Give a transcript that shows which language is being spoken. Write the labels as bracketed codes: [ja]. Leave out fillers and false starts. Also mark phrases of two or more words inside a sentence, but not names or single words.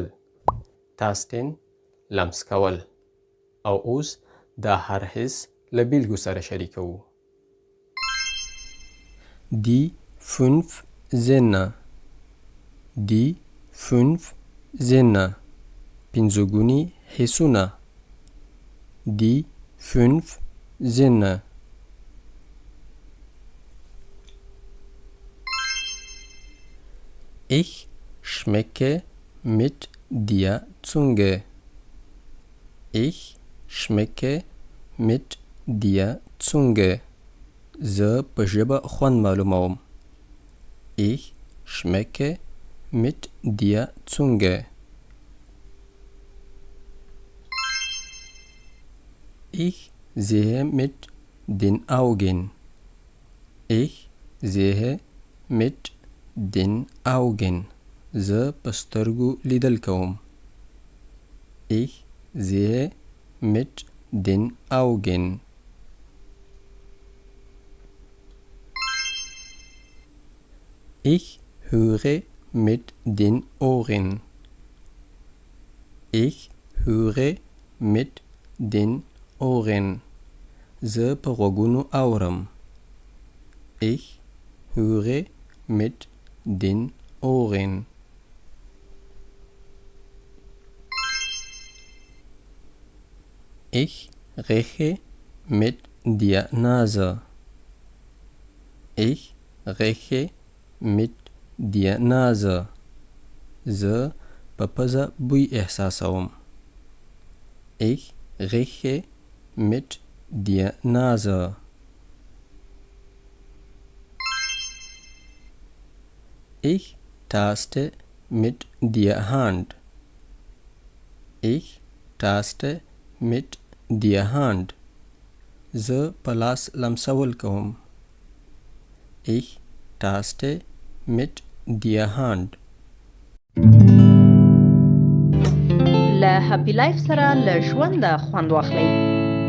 [ps] tasten لمس کول. او اوس دا هر حس له بیلګو سره شریکوو. [de] Die 5 Sinne. Die 5 Sinne. [ps] پنځګوني حسونه. [de] Die 5 Sinne. Ich schmecke mit der Zunge. Ich schmecke mit der Zunge. [ps] زه په ژبه خوند معلوموم. [de] Ich schmecke mit der Zunge. Ich sehe mit den Augen. Ich sehe mit den Augen. [ps] زه په سترګو لیدل کوم. [de] Ich sehe mit den Augen. Ich höre mit den Ohren. Ich höre mit den Ohren. [ps] زه په غوږونو اورم. [de] Ich höre mit den Ohren. Ich rieche mit der Nase. Ich rieche mit der Nase. [ps] زه په پزه بوی احساسوم. [de] Ich rieche mit der Nase. Ich taste mit der Hand. Ich taste mit der Hand. [ps] زه په لاس لمسول کوم. [de] Ich taste mit der Hand. [ps] له هپی لایف سره له ژونده خوند واخلئ.